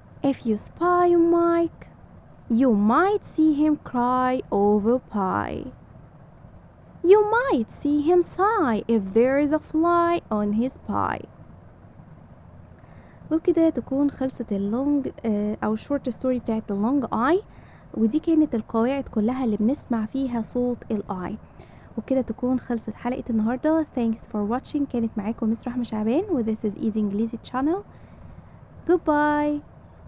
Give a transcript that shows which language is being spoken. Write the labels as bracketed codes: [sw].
[en] If you spy on Mike, you might see him cry over pie. You might see him sigh if there is a fly on his pie. [ar] وبكده تكون خلصت اللونج أو الشورت ستوري بتاعت اللونج I، ودي كانت القواعد كلها اللي بنسمع فيها صوت الآي. وبكده تكون خلصت حلقة النهاردة. [en] Thanks for watching. [ar] كانت معاكم مس رحمة شعبان و [en] This is Easy English Channel. Goodbye.